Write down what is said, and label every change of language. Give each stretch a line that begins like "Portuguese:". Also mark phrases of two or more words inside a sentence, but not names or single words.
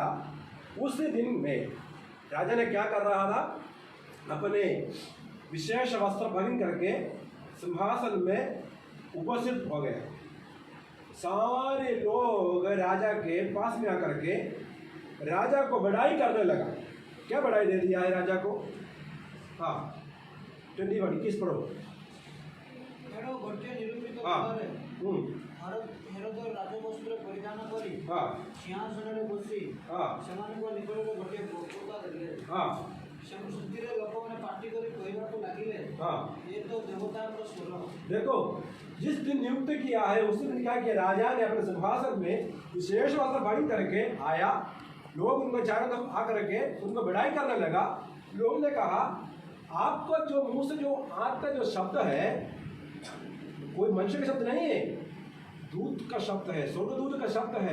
Hindi: उस दिन में राजा ने क्या कर रहा था, अपने विशेष वस्त्र पहन करके सिंहासन में उपस्थित हो गए। सारे लोग राजा के पास में आकर के राजा को बड़ाई करने लगा। क्या बड़ाई दे दिया है राजा को? हाँ 21 पढ़ो।
Odia: ଏଣୁ ଗୋଟିଏ ନିରୂପିତ ହଁ। ଘରେ हम्म, ହେରୋଦ ରାଜବସ୍ତ୍ର ପରିଧାନ କରି
Hindi: हाँ
Odia: ସିଂହାସନରେ ବସି
Hindi: हाँ
Odia: ସେମାନଙ୍କ ନିକଟରେ ଗୋଟିଏ ବକ୍ତୃତା ଦେଲେ।
Hindi: हाँ
Odia: ସେଥିରେ ଲୋକମାନେ ପାଟି କରି କହିବାକୁ ଲାଗିଲେ,
Hindi: हाँ।
Odia: ଏ ତ ଦେବତାଙ୍କ ସ୍ୱର।
Hindi: देखो, जिस दिन नियुक्त किया है उस दिन क्या किया, राजा ने अपने सिंहासन में विशेष वस्त्र पहन करके आया। लोग उनको चारों तरफ आकर के उनको बड़ाई करने लगा। लोगों ने कहा, आपका जो मुंह से जो आता जो शब्द है कोई मनुष्य का शब्द नहीं है, दूत का शब्द है, स्वर्गदूत का शब्द है।